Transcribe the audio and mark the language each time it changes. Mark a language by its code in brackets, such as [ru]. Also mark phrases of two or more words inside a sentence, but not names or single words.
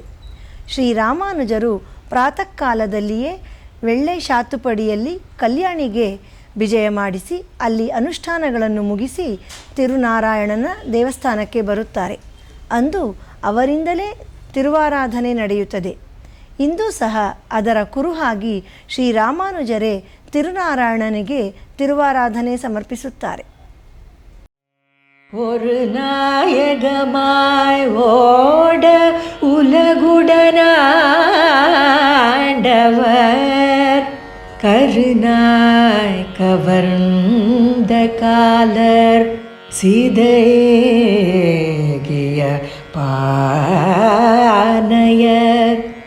[kn] ಶ್ರೀರಾಮಾನುಜರು ಪ್ರಾತಃ ಕಾಲದಲ್ಲಿಯೇ ವೆಳ್ಳೆ ಶಾತುಪಡಿಯಲ್ಲಿ ಕಲ್ಯಾಣಿಗೆ ವಿಜಯ ಮಾಡಿಸಿ ಅಲ್ಲಿ ಅನುಷ್ಠಾನಗಳನ್ನು ಮುಗಿಸಿ ತಿರುನಾರಾಯಣನ ದೇವಸ್ಥಾನಕ್ಕೆ ಬರುತ್ತಾರೆ. ಅಂದು ಅವರಿಂದಲೇ ತಿರುವಾರಾಧನೆ ನಡೆಯುತ್ತದೆ. ಇಂದು ಸಹ ಅದರ ಕುರುಹಾಗಿ ಶ್ರೀರಾಮಾನುಜರೇ ತಿರುನಾರಾಯಣನಿಗೆ ತಿರುವಾರಾಧನೆ ಸಮರ್ಪಿಸುತ್ತಾರೆ. [ta] ஒரு நாயகமாய் ஓட உலகுடனாண்டவர் கருணாய் கவர்ந்த காலர் சிதைகிய பானையர்